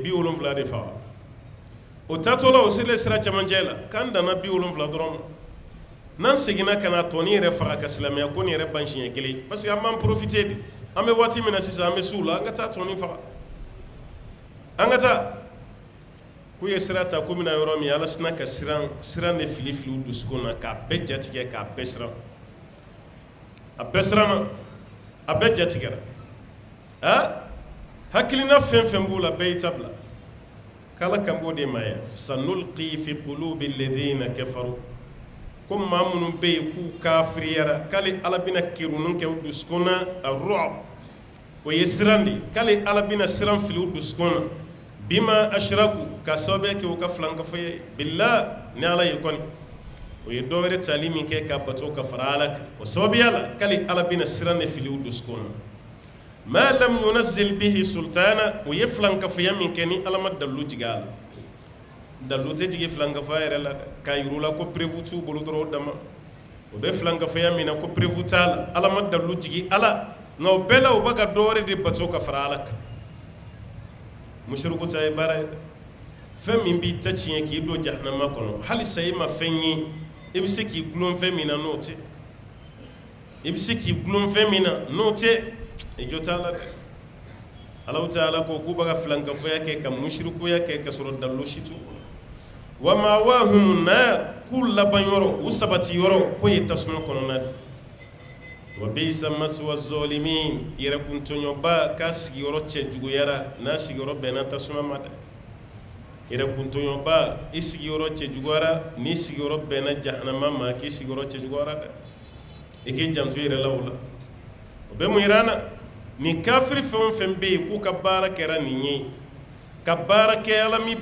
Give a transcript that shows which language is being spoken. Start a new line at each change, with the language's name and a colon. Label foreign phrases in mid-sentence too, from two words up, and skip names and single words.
Bambara: 70 de faga o taatɔ la o selen sira cɛmancɛ la k'an danna 70 dɔrɔn ma n'an seginna ka na tɔni yɛrɛ faga ka silamɛya ko nin yɛrɛ ban siɲɛ kelen
French: parce que
Bambara: an b'an profiter de an bɛ waati min na sisan an bɛ s'u la an ka taa tɔni faga an ka taa k'u ye sira ta k'u bɛna yɔrɔ min Ala sina ka siran de fili u dusukun na k'a bɛɛ jatigɛ k'a bɛɛ siran a bɛɛ siranna a bɛɛ jatigɛra hakilina fɛn fɛn b'u la bɛɛ y'i ta bila k'Ala kan b'o de ma yan
Arabic: سنلقي في قلوب الذين كفروا
Bambara: ko maa minnu bɛ yen k'u kafiriyara k'ale Ala bɛna kirinnin kɛ u dusukun na ar-ru'b o ye siran de k'ale Ala bɛna siran fili u dusukun na
Arabic: بما أشركوا
Bambara: ka sababuya kɛ u ka filankafɔya ye billah ni Ala ye kɔni o ye dɔ wɛrɛ tali min kɛ ka bato ka fara Ala kan o sababuya la k'ale Ala bɛna siran de fili u dusukun na
Arabic: ما لم ينزل به سلطانا
Bambara: o ye filankafɔya min kɛ ni Ala ma dalilu jigin a la dalilu tɛ jigin filankafɔya yɛrɛ la dɛ k'a yir'u la ko prévu t'u bolo dɔrɔn o dama o bɛ filankafɔya min na ko prévu t'a la Ala ma dalilu jigin a la nka o bɛɛ la u bɛ ka dɔ wɛrɛ de bato ka fara Ala kan mushriku ta ye baara ye dɛ fɛn min b'i ta tiɲɛ k'i don jahanama kɔnɔ halisa i ma fɛn ye i bɛ se k'i gulon fɛn min na n'o tɛ i bɛ se k'i gulon fɛn min na n'o tɛ i jo t'a la dɛ
Arabic: الله تعالى
Bambara: ko k'u bɛ ka filankafoya kɛ ka musirikuya kɛ ka sɔrɔ dalilu si t'u bolo
Arabic: ومأواهم النار
Bambara: k'u laban yɔrɔ u sabati yɔrɔ k'o ye tasuma kɔnɔna de
Arabic: وبئس مثوى الظالمين
Bambara: yɛrɛ kuntɔɲɔba k'a sigiyɔrɔ cɛ juguyara n'a sigiyɔrɔ bɛnna tasuma ma dɛ yɛrɛ kuntɔɲɔba i sigiyɔrɔ cɛ juguyara n'i sigiyɔrɔ bɛnna jahanama ma k'i sigiyɔrɔ cɛ juguyara dɛ i k'i janto yɛrɛ la o la o bɛ mun yira an na ni kafiri fɛn o fɛn bɛ yen k'u ka baara kɛra nin ye ka baara kɛ Ala m'i